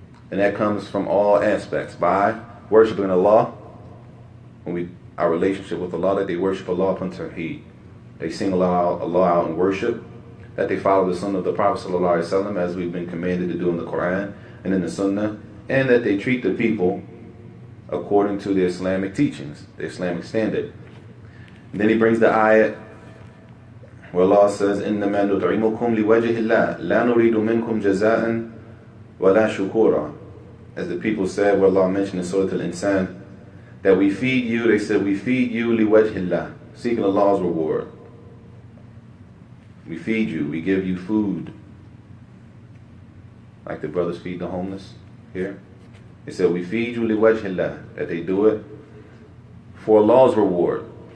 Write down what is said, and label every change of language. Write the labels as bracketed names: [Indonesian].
[English] And that comes from all aspects. By worshiping Allah, our relationship with Allah, that they worship Allah upon Tawheed. They sing Allah out in worship, that they follow the Sunnah of the Prophet ﷺ as we've been commanded to do in the Quran and in the Sunnah, and that they treat the people according to the Islamic teachings, the Islamic standard. And then he brings the ayat where Allah says, [Arabic] إِنَّمَا نُطْعِمُكُمْ لِوَجْهِ اللَّهِ لَا نُرِيدُ مِنْكُمْ جَزَاءً وَلَا شُكُورًا. [English] As the people said, where Allah mentioned in Surah Al-Insan, that we feed you, they said, we feed you liwajhillah, seeking Allah's reward. We feed you, we give you food. Like the brothers feed the homeless here. They said, we feed you liwajhillah, that they do it for Allah's reward.